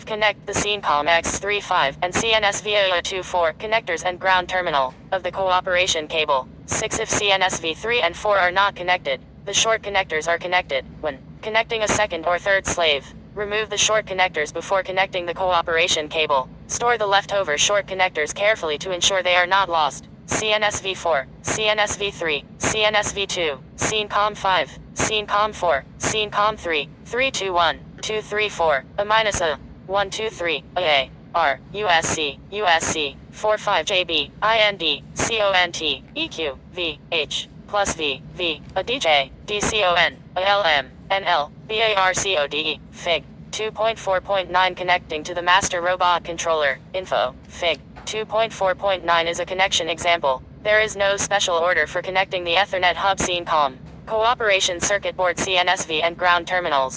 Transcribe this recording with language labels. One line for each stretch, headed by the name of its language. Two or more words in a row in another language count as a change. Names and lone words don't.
English: Connect the CNCOM X35 and CNSV024 connectors and ground terminal of the cooperation cable. 6. If CNSV3 and 4 are not connected, the short connectors are connected. When connecting a second or third slave, remove the short connectors before connecting the cooperation cable. Store the leftover short connectors carefully to ensure they are not lost. CNSV4, CNSV3, CNSV2, CNCOM 5, CNCOM 4, CNCOM 3, 321, 234, A-A, 123, A, R, USC, USC, 45JB, IND, CONT, EQ, V, H, plus V, V, a DJ, DCON, ALM, NL, BARCODE, Fig. 2.4.9 Connecting to the master robot controller, info, Fig. 2.4.9 is a connection example. There is no special order for connecting the Ethernet hub CNCOM, cooperation circuit board CNSV and ground terminals.